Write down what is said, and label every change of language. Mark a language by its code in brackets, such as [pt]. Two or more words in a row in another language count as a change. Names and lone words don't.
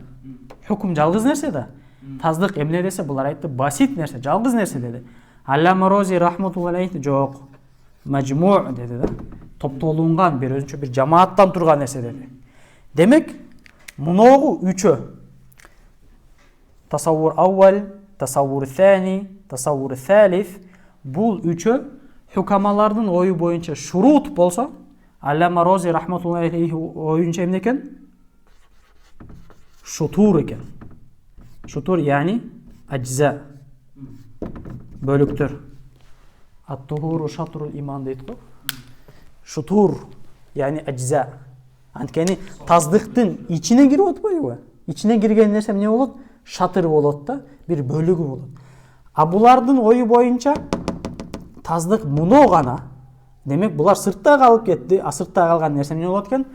[ky] Хукум жалгыз нерсе да. Таздык эмне десе, булар айтты басит нерсе, жалгыз нерсе деди. Аллама Рози [ar] رحمة الله عليه [ky] жок. Мажмуу деди да. Топтолунган бир өзүнчө бир жамааттан турган нерсе деди. Демек, муногу үчөө. [ar] تصور أول، تصور ثان، تصور ثالث. [ky] Бул үчөө хукамалардын ою боюнча шурут болсо, Аллама Рози [ar] رحمة الله عليه [ky] оюнча эмне экен? Шутур экен. [ar] شطور يعني أجزاء. [ky] Бөлүктөр. [ar] الطهور شطر الإيمان [ky] дейт го. [ar] شطور يعني أجزاء. [ky] Анткени таздыктын ичине кирип атпайбы? Ичине кирген нерсе эмне болот? Шатыр болот да, бир бөлүгү болот. А булардын ою боюнча таздык муну гана. Демек булар сыртта калып кетти, а сыртта калган нерсе эмне болот экен?